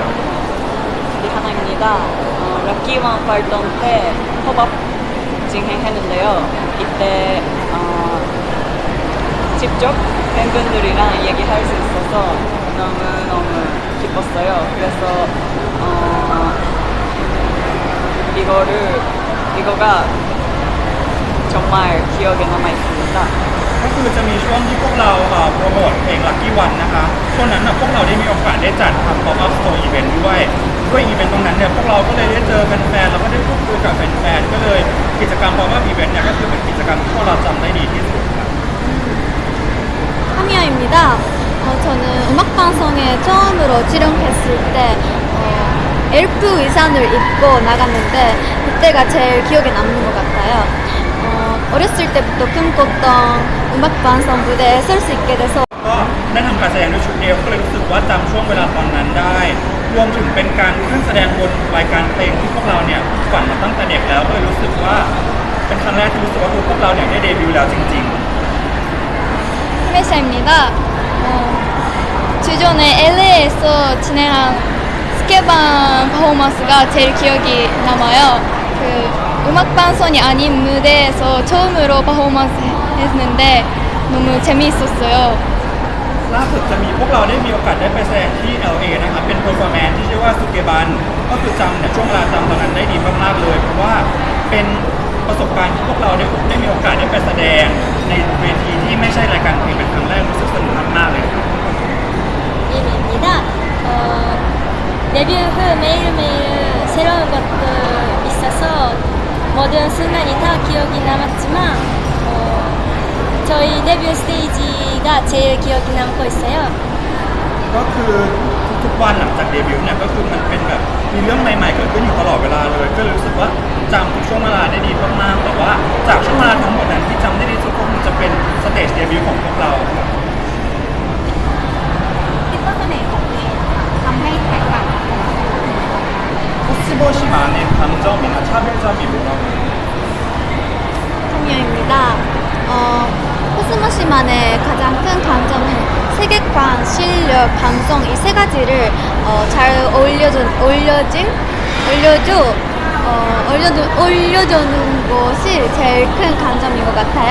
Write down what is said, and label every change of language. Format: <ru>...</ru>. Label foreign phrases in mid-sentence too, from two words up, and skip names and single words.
<ko>리하나입니다. 럭키원 활동 때 팝업 진행했는데요. 이때 직접 팬분들이랑 얘기할 수 있어서 너무너무 기뻤어요. 그래서 이거가 정말 기억에 남아 있습니다.</ko> <th>ก็คือจะมีช่วงที่พวกเราโปรโมทเพลง Lucky One นะคะช่วงนั้นพวกเราได้มีโอกาสได้จัดทำ</th> <en>Pop-up Store Event</en> <th>ด้วยอีเวนต์ตรงนั้นเนี่ยพวกเราก็เลยได้เจอแฟนๆแล้วก็ได้พูดคุยกับแฟนๆก็เลยกิจกรรม</th> <en>Pop-up Event</en> <th>เนี่ยก็คือเป็นกิจกรรมที่พวกเราจำได้ดีที่สุดครับ</th> <ko>카미아입니다. 저는 음악방송에 처음으로 출연했을 때 엘프 의상을 입고 나갔는데 그때가 제일 기억에 남는 것 같아요. 어렸을 때부터 꿈꿨던 음악방송 무대에 설 수 있게 돼서</ko> <th>ก็ได้ทำการแสดงด้วยชุดเอลก็เลยรู้สึกว่าจำช่วงเวลาตอนนั้นได้ รวมถึงเป็นการขึ้นแสดงบนรายการเพลงที่พวกเราเนี่ยฝันมาตั้งแต่เด็กแล้วก็เลยรู้สึกว่าเป็นครั้งแรกที่รู้สึกว่าพวกเราเนี่ยได้เดบิวต์แล้วจริง</th> <ko>히메샤입니다. 주전에 LA에서 진행한 스케방 퍼포먼스가 제일 기억이 남아요. 음악방송이 아닌 무대에서 처음으로 퍼포먼스 했는데 너무 재미있었어요.</ko> <th>ๆล่าสุดจะมีพวกเราได้มีโอกาสได้ไปแสดงที่ LA นะครับเป็น performance ที่ชื่อว่าสุเกบันก็คือจำเนี่ยช่วงเวลาจำตอนนั้นได้ดีมากๆเลยเพราะว่าเป็นประสบการณ์ที่พวกเราได้มีโอกาสได้ไปแสดงในเวทีที่ไม่ใช่รายการเพลงเป็นครั้งแรกรู้สึกสนุกมากๆเลยครับ</th> <ko>예비입니다. 데뷔 후 매일매일 새로운 것도 있어서 모든 순간이 다 기억이 남았지만 저희 데뷔 스테이지가 제일 기억이 남고 있어요.</ko> <th>ก็คือทุกๆวันหลังจากเดบิวต์เนี่ยก็คือมันเป็นแบบมีเรื่องใหม่ๆเกิดขึ้นอยู่ตลอดเวลาเลยก็เลยรู้สึกว่าจำทุกช่วงเวลาได้ดีมากๆแต่ว่าจากช่วงเวลาทั้งหมดนั้นที่จำได้ดีสุดก็คงจะเป็นสเตจเดบิวต์ของพวกเราครับ คิดว่าเสน่ห์ของเพลงทำให้แตกต่างจากเพลง</th> <ko>코스모시만의 강점이나 차별점이 뭐라고? 카미아입니다. 코스모시만의 가장 큰 강점은 세계관, 실력, 감성 이 세 가지를 잘 올려주는 것이 제일 큰 강점인 것 같아요.</ko>